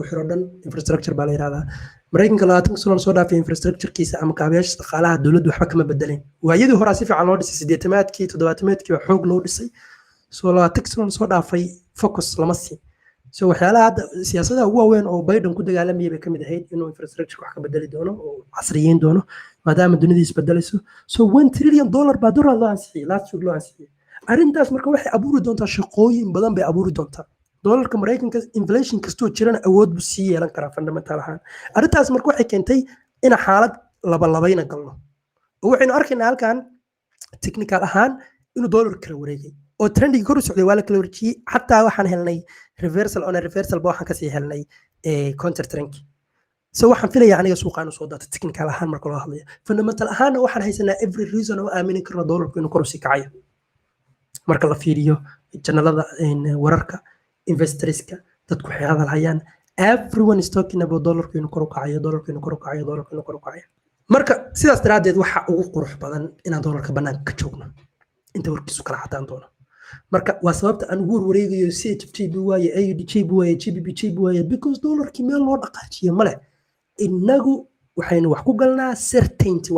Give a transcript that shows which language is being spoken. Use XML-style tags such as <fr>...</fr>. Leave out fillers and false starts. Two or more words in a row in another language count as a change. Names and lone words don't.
<so>xiro dhan infrastructure baa la yiraahdaa Mareykanka 20 sano soo dhaafay infrastructure-kiisa ama kaabayaasha dhaqaalaha dowladdu waxba kama bedelin waayadii hore si fiican loo dhisay 80-aadkii 70-aadkii waa xoog loo dhisay soo 20 sano soo dhaafay focus lama siin so waxyaalaha hadda siyaasadaha ugu waaweyn oo Biden ku dagaalamaya bay kamid ahayd inuu infrastructure wax ka bedeli doono oo casriyeyn doono maadaama dunida isbedelayso so $1 trillion baa dollar loo ansixiyey</so> <en>last week</en> <so>loo ansixiyey arrintaas marka waxay abuuri doontaa shaqooyin badan bay abuuri doontaa dollarka Mareykanka inflation kastoo jirana awood buu sii yeelan karaa fundamental ahaan arrintaas marka waxay keentay in xaalad labayna galno oo waxaynu arkaynaa halkan technical ahaan inuu dollar kala wareegay oo trendiga kor u socday waa la kala wareejiyey xataa waxaan helnay reversal ba waxaan kasii helnay counter trend so waxaan filayaa aniga suuqaan soo daata technical ahaan marka loo hadlayo fundamental ahaanna waxaan haysanaa</so> <en>every reason</en> <so>oo aamini karno dollarku inuu kor u sii kacayo marka la fiiriyo janalada wararka investorska dadku waxay hadalhayaan</so> <en>everyone is talking about</en> <so>dollarku inuu kor u kacayo marka sidaas daraadeed waxa ugu qurux badan inaan dollarka banaanka ka joogno inta warkiisu kala cadaan doono marka waa sababta aan ugu wareegayo CHFT waaye AUD waaye GBP waaye because dollarkii meel loo dhaqaajiyo male inagu waxaynu wax ku galnaa certainty wax</so>